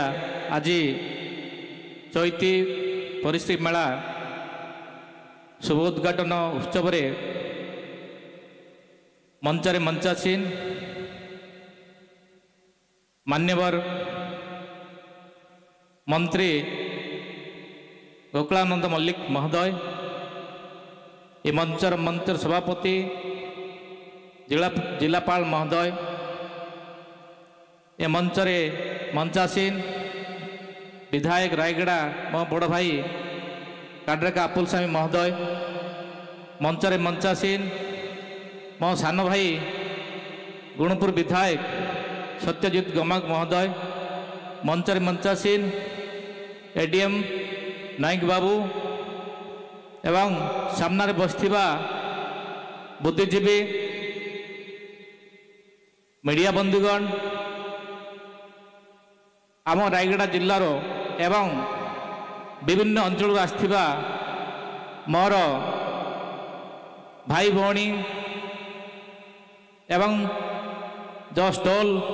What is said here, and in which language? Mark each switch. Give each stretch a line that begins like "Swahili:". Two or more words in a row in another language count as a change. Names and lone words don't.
Odia: ଆଜି ଚୈତି ପରିସ୍ଥିତି ମେଳା ଶୁଭ ଉଦ୍ଘାଟନ ଉତ୍ସବରେ ମଞ୍ଚରେ ମଞ୍ଚାସୀନ ମାନ୍ୟବର ମନ୍ତ୍ରୀ ଗୋକୁଳାନନ୍ଦ ମଲ୍ଲିକ ମହୋଦୟ, ଏଇ ମଞ୍ଚର ସଭାପତି ଜିଲାପାଳ ମହୋଦୟ, ଏ ମଞ୍ଚରେ ମଞ୍ଚାସୀନ ବିଧାୟକ ରାୟଗଡ଼ା ମୋ ବଡ଼ ଭାଇ କାଡ୍ରେକା ଅପୁଲ ସ୍ୱାମୀ ମହୋଦୟ, ମଞ୍ଚରେ ମଞ୍ଚାସୀନ ମୋ ସାନ ଭାଇ ଗୁଣପୁର ବିଧାୟକ ସତ୍ୟଜିତ ଗମାଗ ମହୋଦୟ, ମଞ୍ଚରେ ମଞ୍ଚାସୀନ ଏଡିଏମ ନାୟକ ବାବୁ ଏବଂ ସାମନେ ବସଥିବା ବୁଦ୍ଧିଜୀବୀ ମିଡିଆ ବନ୍ଧୁଗଣ, ଆମ ରାୟଗଡ଼ା ଜିଲାର ଏବଂ ବିଭିନ୍ନ ଅଞ୍ଚଳ ଆସଥିବା ମୋର ଭାଇ ଭଉଣୀ ଏବଂ ଜୋ ଷ୍ଟଲ